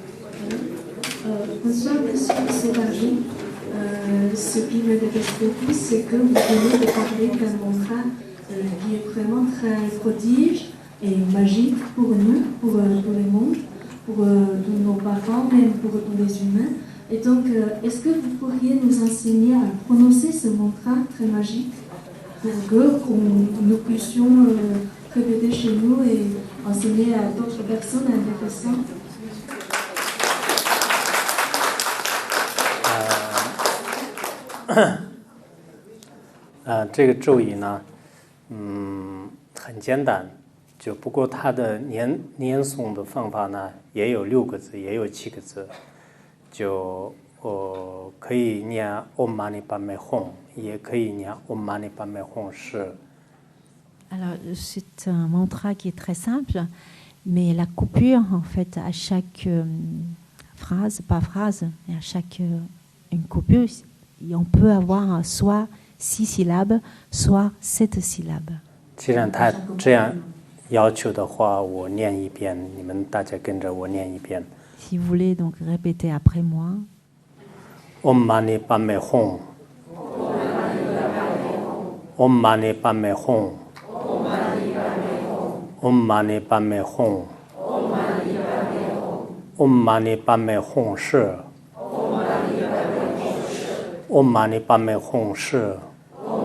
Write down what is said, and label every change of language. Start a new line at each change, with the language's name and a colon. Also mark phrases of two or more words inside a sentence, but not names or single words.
French: Bonsoir, monsieur Sévagé. Ce qui m'intéresse beaucoup, c'est que vous venez de parler d'un mantra qui est vraiment très prodige et magique pour nous, pour le monde, pour nos parents, même pour tous les humains. Et donc, est-ce que vous pourriez nous enseigner à prononcer ce mantra très magique pour que nous puissions répéter chez nous et enseigner à d'autres personnes intéressantes?
Chinese: 这个咒语呢，很简单，就不过它的念诵的方法呢，也有6个字，也有7个字，就可以念
Sanskrit: ॐ मणि पद्मे हूँ,
Chinese: 也可以念
Sanskrit: ॐ मणि पद्मे हूँ शि.
French: Alors, c'est un mantra qui est très simple, mais la coupure, en fait, à chaque phrase, pas phrase, mais à chaque une coupure, on peut avoir soit 6 syllabes, soit 7 syllabes.
Chinese: 既然他这样要求的话，我念一遍，你们大家跟着我念一遍。
French: Si vous voulez donc répéter après moi.
Sanskrit: ॐ मणि पद्मे हूँ। ॐ मणि पद्मे हूँ. ॐ मणि पद्मे हूँ. ॐ मणि पद्मे हूँ शि. ॐ मणि पद्मे हूँ शि.